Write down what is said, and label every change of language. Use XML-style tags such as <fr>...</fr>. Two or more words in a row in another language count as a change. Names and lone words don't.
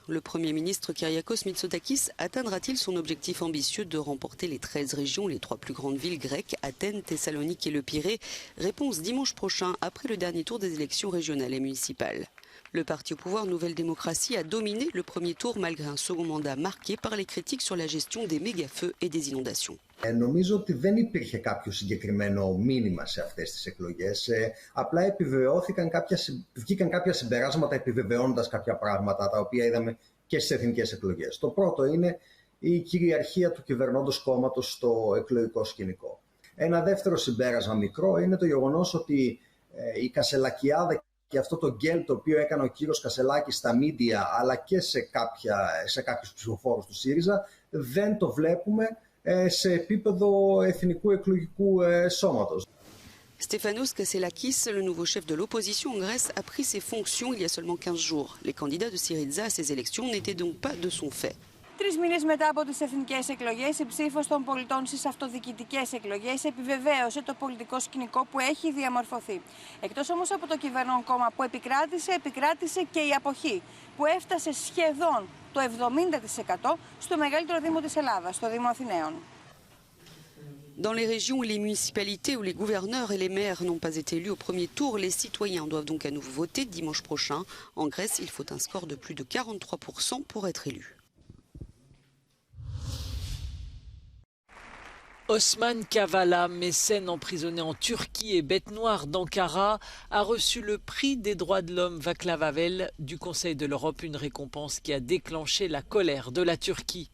<fr>Le Premier ministre Kyriakos Mitsotakis atteindra-t-il son objectif ambitieux de remporter les 13 régions, les 3 plus grandes villes grecques, Athènes, Thessalonique et le Pirée? Réponse dimanche prochain, après le dernier tour des élections régionales et municipales. Le parti au pouvoir Nouvelle Démocratie a dominé le premier tour malgré un second mandat marqué par les critiques sur la gestion des méga-feux et des inondations.</fr> <el>Νομίζω ότι δεν υπήρχε κάποιο συγκεκριμένο μήνυμα σε αυτές τις εκλογές. Απλά βγήκαν κάποια συμπεράσματα επιβεβαιώνοντας κάποια πράγματα τα οποία είδαμε και στις εθνικές εκλογές. Το πρώτο είναι η κυριαρχία του κυβερνώντος κόμματος στο εκλογικό σκηνικό. Ένα δεύτερο συμπέρασμα μικρό είναι το γεγονός ότι η Κασελακιάδα και αυτό το γκέλ το οποίο έκανε ο κύριος Κασελάκης στα μίντια αλλά και σε κάποιους ψηφοφόρους του ΣΥΡΙΖΑ δεν το βλέπουμε σε επίπεδο εθνικού εκλογικού σώματος.</el> <fr>Stefanos Kasselakis, le nouveau chef de l'opposition en Grèce, a pris ses fonctions il y a seulement 15 jours. Les candidats de Syriza à ces élections n'étaient donc pas de son fait.</fr> <el>3 μήνες μετά από τις εθνικές εκλογές, η ψήφος των πολιτών στις αυτοδιοικητικές εκλογές επιβεβαίωσε το πολιτικό σκηνικό που έχει διαμορφωθεί. Εκτός όμως από το κυβερνών κόμμα που επικράτησε και η αποχή, που έφτασε σχεδόν το 70% στο μεγαλύτερο δήμο της Ελλάδας, στο Δήμο Αθηναίων.</el> <fr>Dans les régions où les municipalités où les gouverneurs et les maires n'ont pas été élus au premier tour, les citoyens doivent donc à nouveau voter dimanche prochain. En Grèce, il faut un score de plus de 43% pour être élu. Osman Kavala, mécène emprisonné en Turquie et bête noire d'Ankara, a reçu le prix des droits de l'homme Václav Havel du Conseil de l'Europe, une récompense qui a déclenché la colère de la Turquie.</fr>